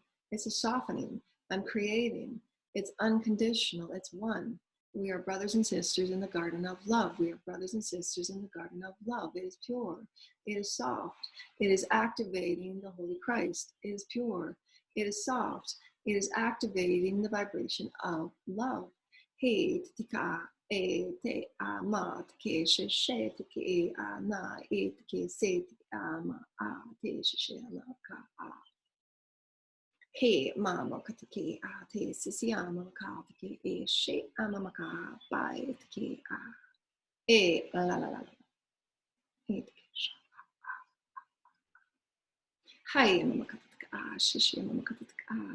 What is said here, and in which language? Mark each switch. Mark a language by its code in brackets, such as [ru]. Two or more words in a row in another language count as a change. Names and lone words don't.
[en] It's a softening. I'm creating. It's unconditional. It's one. We are brothers and sisters in the garden of love. We are brothers and sisters in the garden of love. It is pure. It is soft. It is activating the Holy Christ. It is pure. It is soft. It is activating the vibration of love. He tika e te a ma ke she she te a na e ke se a ma a te she na ka a. He mama katiki a te sisi ama ka te e she ama maka ba e te a e la la la la e te sha hai ama maka a shishi ama maka a